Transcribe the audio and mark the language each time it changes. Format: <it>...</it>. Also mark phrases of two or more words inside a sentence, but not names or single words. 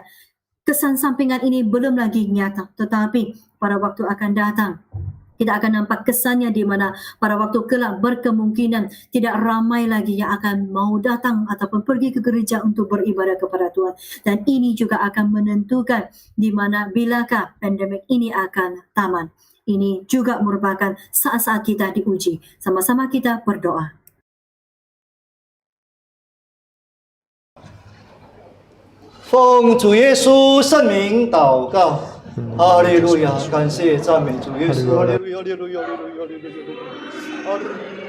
<ms>Kesan sampingan ini belum lagi nyata, tetapi pada waktu akan datang kita akan nampak kesannya di mana pada waktu kelak berkemungkinan tidak ramai lagi yang akan mau datang ataupun pergi ke gereja untuk beribadah kepada Tuhan. Dan ini juga akan menentukan di mana bilakah pandemik ini akan tamat. Ini juga merupakan saat-saat kita diuji. Sama-sama kita berdoa.</ms> <zh>奉主耶稣圣名祷告，哈利路亚！感谢赞美主耶稣，哈利路亚，哈利路亚，哈利路亚，哈利路亚，哈利路亚。</zh>